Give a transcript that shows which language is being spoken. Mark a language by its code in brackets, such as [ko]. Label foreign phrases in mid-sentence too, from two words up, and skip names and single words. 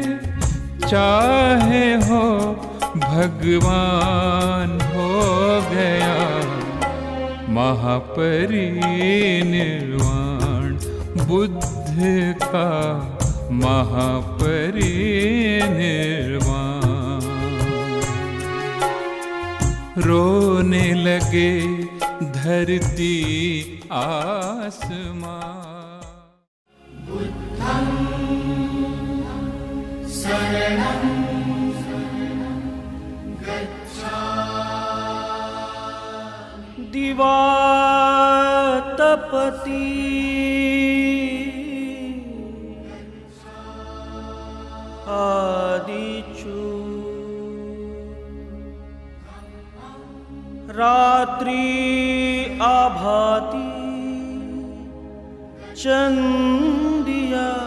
[hi] चाहे हो भगवान हो गया महापरिनिर्वाण, बुद्ध का महापरिनिर्वाण। रोने लगे धरती आसमां। [pi] बुद्धं शरणं गच्छामि। दिवातपति आदिचु रात्रि आभाति चंदिया।